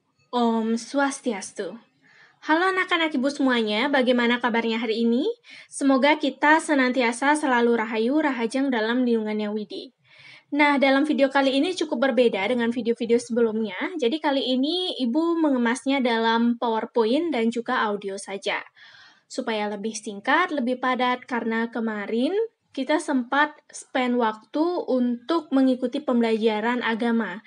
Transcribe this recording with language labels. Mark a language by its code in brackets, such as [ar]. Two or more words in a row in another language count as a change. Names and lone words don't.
[id] Om Swastiastu. Halo anak-anak ibu semuanya, bagaimana kabarnya hari ini? Semoga kita senantiasa selalu rahayu, rahajeng dalam lindungannya Widi. Nah, dalam video kali ini cukup berbeda dengan video-video sebelumnya. Jadi kali ini ibu mengemasnya dalam PowerPoint dan juga audio saja. Supaya lebih singkat, lebih padat, karena kemarin kita sempat spend waktu untuk mengikuti pembelajaran agama.